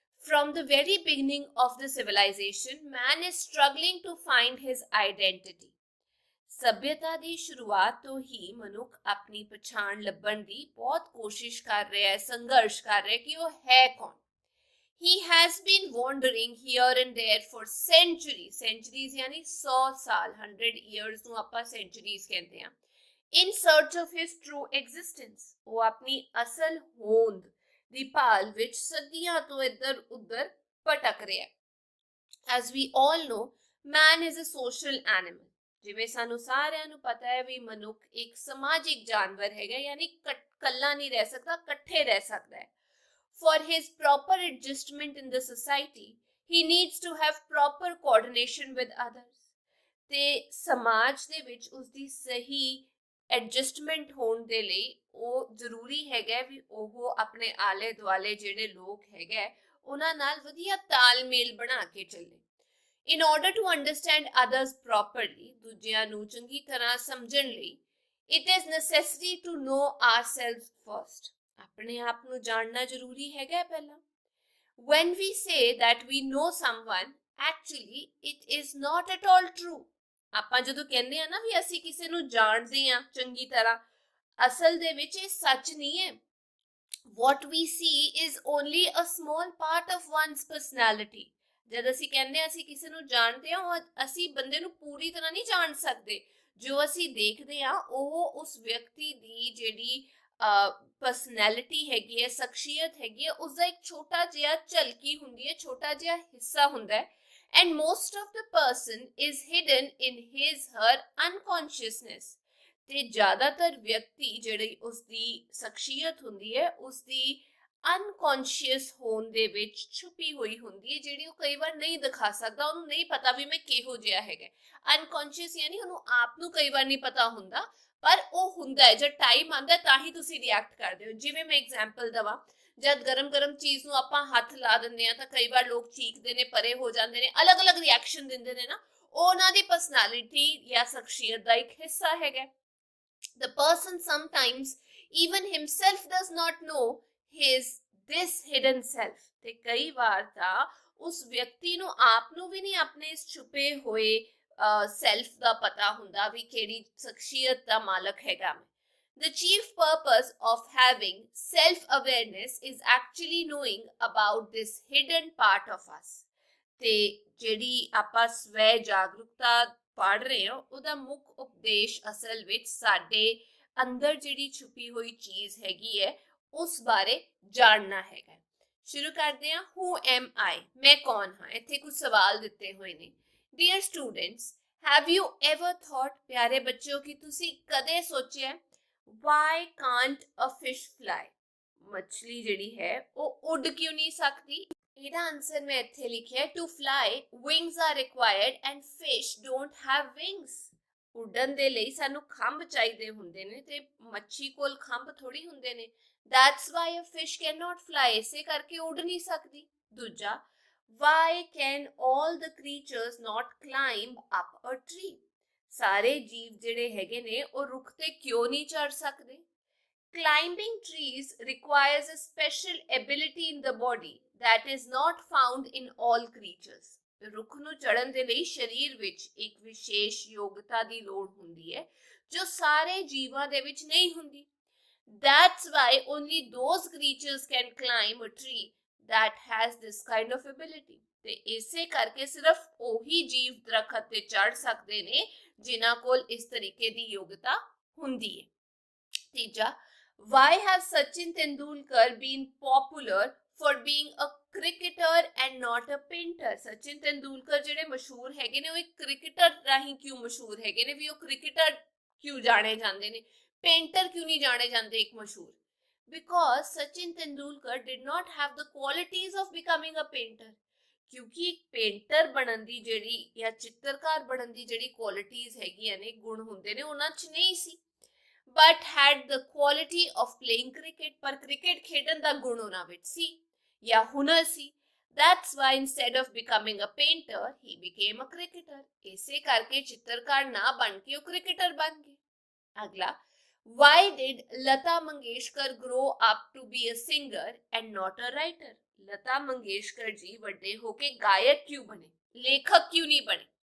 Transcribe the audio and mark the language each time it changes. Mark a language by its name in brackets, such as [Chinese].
[English] From the very beginning of the civilization, man is struggling to find his identity. [Punjabi] ਸਭਿਅਤਾ ਦੀ ਸ਼ੁਰੂਆਤ ਤੋਂ ਹੀ ਮਨੁੱਖ ਆਪਣੀ ਪਛਾਣ ਲੱਭਣ ਦੀ ਬਹੁਤ ਕੋਸ਼ਿਸ਼ ਕਰ ਰਿਹਾ ਹੈ, ਸੰਘਰਸ਼ ਕਰ ਰਿਹਾ ਹੈ ਕਿ ਉਹ ਹੈ ਕੌਣ। [English] He has been wandering here and there for centuries. [Punjabi] Centuries यानी 100 ਸਾਲ, [English] 100 years [Punjabi] ਨੂੰ ਆਪਾਂ centuries ਕਹਿੰਦੇ ਹਾਂ। [English] In search of his true existence, [Punjabi] ਉਹ ਆਪਣੀ ਅਸਲ ਹੋਂਦ ਦੀ ਭਾਲ ਵਿੱਚ ਸਦੀਆਂ ਤੋਂ ਇੱਧਰ ਉੱਧਰ ਭਟਕ ਰਿਹਾ ਹੈ। [English] As we all know, man is a social animal. [Punjabi] ਜਿਵੇਂ ਸਾਨੂੰ ਸਾਰਿਆਂ ਨੂੰ ਪਤਾ ਹੈ ਵੀ ਮਨੁੱਖ ਇੱਕ ਸਮਾਜਿਕ ਜਾਨਵਰ ਹੈਗਾ, ਯਾਨੀ ਇਕੱਲਾ ਨਹੀਂ ਰਹਿ ਸਕਦਾ, ਇਕੱਠੇ ਰਹਿ ਸਕਦਾ ਹੈ। [English] For his proper adjustment in the society, he needs to have proper coordination with others. [Punjabi] ਤੇ ਸਮਾਜ ਦੇ ਵਿੱਚ ਉਸਦੀ ਸਹੀ ਐਡਜਸਟਮੈਂਟ ਹੋਣ ਦੇ ਲਈ ਉਹ ਜ਼ਰੂਰੀ ਹੈਗਾ ਵੀ ਉਹ ਆਪਣੇ ਆਲੇ ਦੁਆਲੇ ਜਿਹੜੇ ਲੋਕ ਹੈਗੇ ਉਹਨਾਂ ਨਾਲ ਵਧੀਆ ਤਾਲਮੇਲ ਬਣਾ ਕੇ ਚੱਲੇ। [English] In order to understand others properly, [Punjabi] ਦੂਜਿਆਂ ਨੂੰ ਚੰਗੀ ਤਰ੍ਹਾਂ ਸਮਝਣ ਲਈ, [English] it is necessary to know ourselves first. [Punjabi] ਆਪਣੇ ਆਪ ਨੂੰ ਜਾਣਨਾ ਜ਼ਰੂਰੀ ਹੈਗਾ ਪਹਿਲਾਂ। [English] When we say that we know someone, actually it is not at all true. [Punjabi] ਆਪਾਂ ਜਦੋਂ ਕਹਿੰਦੇ ਆ ਨਾ ਵੀ ਅਸੀਂ ਕਿਸੇ ਨੂੰ ਜਾਣਦੇ ਆ ਚੰਗੀ ਤਰ੍ਹਾਂ, ਅਸਲ ਦੇ ਵਿੱਚ ਇਹ ਸੱਚ ਨਹੀਂ ਹੈ। [English] What we see is only a small part of one's personality. [Punjabi] ਜਦ ਅਸੀਂ ਕਹਿੰਦੇ ਆ ਅਸੀਂ ਕਿਸੇ ਨੂੰ ਜਾਣਦੇ ਆ, ਅਸੀਂ ਬੰਦੇ ਨੂੰ ਪੂਰੀ ਤਰ੍ਹਾਂ ਨਹੀਂ ਜਾਣ ਸਕਦੇ। ਜੋ ਅਸੀਂ ਦੇਖਦੇ ਆ ਉਹ ਉਸ ਵਿਅਕਤੀ ਦੀ ਜਿਹੜੀ ਪਰਸਨੈਲਿਟੀ ਹੈਗੀ ਹੈ, ਸ਼ਖਸੀਅਤ ਹੈਗੀ ਹੈ, ਉਸਦਾ ਇੱਕ ਛੋਟਾ ਜਿਹਾ ਝਲਕੀ ਹੁੰਦੀ ਹੈ, ਛੋਟਾ ਜਿਹਾ ਹਿੱਸਾ ਹੁੰਦਾ ਹੈ। [English] And most of the person is hidden in his her unconsciousness. [Punjabi] ਤੇ ਜ਼ਿਆਦਾਤਰ ਵਿਅਕਤੀ ਜਿਹੜੀ ਉਸਦੀ ਸ਼ਖਸੀਅਤ ਹੁੰਦੀ ਹੈ ਉਸਦੀ ਅਨਕੌਂਸ਼ੀਅਸ ਹੋਣ ਦੇ ਵਿੱਚ ਛੁਪੀ ਹੋਈ ਹੁੰਦੀ ਹੈ, ਜਿਹੜੀ ਉਹ ਕਈ ਵਾਰ ਨਹੀਂ ਦਿਖਾ ਸਕਦਾ। ਉਹਨੂੰ ਨਹੀਂ ਪਤਾ ਵੀ ਮੈਂ ਕਿਹੋ ਜਿਹਾ ਹੈਗਾ। ਅਨਕੌਂਸ਼ੀਅਸ ਯਾਨੀ ਉਹਨੂੰ ਆਪ ਨੂੰ ਕਈ ਵਾਰ ਨਹੀਂ ਪਤਾ ਹੁੰਦਾ, ਪਰ ਉਹ ਹੁੰਦਾ ਹੈ। ਜਦ ਟਾਈਮ ਆਉਂਦਾ ਤਾਂ ਹੀ ਤੁਸੀਂ ਰਿਐਕਟ ਕਰਦੇ ਹੋ। ਜਿਵੇਂ ਮੈਂ ਐਗਜ਼ਾਮਪਲ ਦਵਾਂ, ਜਦ ਗਰਮ ਚੀਜ਼ ਨੂੰ ਆਪਾਂ ਹੱਥ ਲਾ ਦਿੰਦੇ ਆ ਤਾਂ ਕਈ ਵਾਰ ਲੋਕ ਚੀਕਦੇ ਨੇ, ਪਰੇ ਹੋ ਜਾਂਦੇ ਨੇ, ਅਲੱਗ-ਅਲੱਗ ਰਿਐਕਸ਼ਨ ਦਿੰਦੇ ਨੇ ਨਾ, ਉਹ ਉਹਨਾਂ ਦੀ ਪਰਸਨੈਲਿਟੀ ਜਾਂ ਸ਼ਖਸੀਅਤ ਦਾ ਇੱਕ ਹਿੱਸਾ ਹੈਗਾ। [English] The person sometimes even himself does not know this hidden self. [Punjabi] ਤੇ ਕਈ ਵਾਰ ਤਾਂ ਉਸ ਵਿਅਕਤੀ ਨੂੰ ਆਪ ਨੂੰ ਵੀ ਨਹੀਂ ਆਪਣੇ ਇਸ ਛੁਪੇ ਹੋਏ ਸੈਲਫ ਦਾ ਪਤਾ ਹੁੰਦਾ ਵੀ ਕਿਹੜੀ ਸ਼ਖਸੀਅਤ ਦਾ ਮਾਲਕ ਹੈਗਾ ਮੈਂ। [English] The chief purpose of having self-awareness is actually knowing about this hidden part of us. [Punjabi] ਤੇ ਜਿਹੜੀ ਆਪਾਂ ਸਵੈ ਜਾਗਰੂਕਤਾ ਪੜ੍ਹ ਰਹੇ ਹਾਂ ਉਹਦਾ ਮੁੱਖ ਉਪਦੇਸ਼ ਅਸਲ ਵਿੱਚ ਸਾਡੇ ਅੰਦਰ ਜਿਹੜੀ ਛੁਪੀ ਹੋਈ ਚੀਜ਼ ਹੈਗੀ ਹੈ ਉਸ ਬਾਰੇ ਜਾਣਨਾ ਹੈਗਾ। ਸ਼ੁਰੂ ਕਰਦੇ ਹਾਂ। [English] Who am I? [Punjabi] ਮੈਂ ਕੌਣ ਹਾਂ? ਇੱਥੇ ਕੁਝ ਸਵਾਲ ਦਿੱਤੇ ਹੋਏ ਨੇ। [English] Dear students, have you ever thought, [Punjabi] ਪਿਆਰੇ ਬੱਚਿਓ, ਕਿ ਤੁਸੀਂ ਕਦੇ ਸੋਚਿਆ [English] why can't a fish fly? [Punjabi] ਮੱਛਲੀ ਜਿਹੜੀ ਹੈ ਉਹ ਉੱਡ ਕਿਉਂ ਨਹੀਂ ਸਕਦੀ? ਇਹਦਾ ਆਨਸਰ ਮੈਂ ਇੱਥੇ ਲਿਖਿਆ [English] to fly wings are required and fish don't have wings. [Punjabi] ਉੱਡਣ ਦੇ ਲਈ ਸਾਨੂੰ ਖੰਭ ਚਾਹੀਦੇ ਹੁੰਦੇ ਨੇ ਤੇ ਮੱਛੀ ਕੋਲ ਖੰਭ ਥੋੜੀ ਹੁੰਦੇ ਨੇ। [English] That's why a fish cannot fly. [Punjabi] ਇਸੇ ਕਰਕੇ ਉੱਡ ਨਹੀਂ ਸਕਦੀ। ਦੂਜਾ, [English] why can all the creatures not climb up a tree? [Punjabi] ਸਾਰੇ ਜੀਵ ਜਿਹੜੇ ਹੈਗੇ ਨੇ ਉਹ ਰੁੱਖ ਤੇ ਕਿਉਂ ਨਹੀਂ ਚੜ ਸਕਦੇ? [English] Climbing trees requires a special ability in the body that is not found in all creatures. [Punjabi] ਰੁੱਖ ਨੂੰ ਚੜਨ ਦੇ ਲਈ ਸਰੀਰ ਵਿੱਚ ਇੱਕ ਵਿਸ਼ੇਸ਼ ਯੋਗਤਾ ਦੀ ਲੋੜ ਹੁੰਦੀ ਹੈ ਜੋ ਸਾਰੇ ਜੀਵਾਂ ਦੇ ਵਿੱਚ ਨਹੀਂ ਹੁੰਦੀ। [English] That's why only those creatures can climb a tree that has this kind of ability. [Punjabi] ਤੇ ਇਸੇ ਕਰਕੇ ਸਿਰਫ ਉਹੀ ਜੀਵ ਦਰਖਤ ਤੇ ਚੜ ਸਕਦੇ ਨੇ ਜਿਨ੍ਹਾਂ ਕੋਲ ਇਸ ਤਰੀਕੇ ਦੀ ਯੋਗਤਾ ਹੁੰਦੀ ਹੈ। [English] ਤੀਜਾ, why have Sachin Tendulkar been popular for being a cricketer and not a painter? [Punjabi] Sachin Tendulkar ਜਿਹੜੇ ਮਸ਼ਹੂਰ ਹੈਗੇ ਨੇ ਉਹ ਇੱਕ ਕ੍ਰਿਕਟਰ ਰਾਹੀਂ ਕਿਉਂ ਮਸ਼ਹੂਰ ਹੈਗੇ ਨੇ? ਵੀ ਉਹ ਕ੍ਰਿਕਟਰ ਕਿਉਂ ਜਾਣੇ ਜਾਂਦੇ ਨੇ, ਪੇਂਟਰ ਕਿਉਂ ਨਹੀਂ ਜਾਣੇ ਜਾਂਦੇ ਇੱਕ ਮਸ਼ਹੂਰ? [English] because Sachin Tendulkar did not have the qualities of becoming a painter. [Punjabi] क्योंकि एक पेंटर बनन दी ਜਿਹੜੀ ਜਾਂ ਚਿੱਤਰਕਾਰ ਬਣਨ ਦੀ ਜਿਹੜੀ ਕੁਆਲਿਟੀਜ਼ ਹੈਗੀਆਂ ਨੇ ਗੁਣ ਹੁੰਦੇ ਨੇ ਉਹਨਾਂ 'ਚ ਨਹੀਂ ਸੀ [English] but had the quality of playing cricket [Punjabi] ਪਰ ਕ੍ਰਿਕਟ ਖੇਡਣ ਦਾ ਗੁਣ ਉਹਨਾਂ ਵਿੱਚ ਸੀ ਜਾਂ ਹੁਨਰ ਸੀ [English] that's why instead of becoming a painter he became a cricketer [Punjabi] ਇਸੇ ਕਰਕੇ ਚਿੱਤਰਕਾਰ ਨਾ ਬਣ ਕੇ ਉਹ ਕ੍ਰਿਕਟਰ ਬਣ ਗਏ ਅਗਲਾ [English] why did Lata Mangeshkar grow up to be a singer and not a writer [Hindi] Lata Mangeshkar ji बड़े होके गायक क्यों बने लेखक क्यों नहीं बने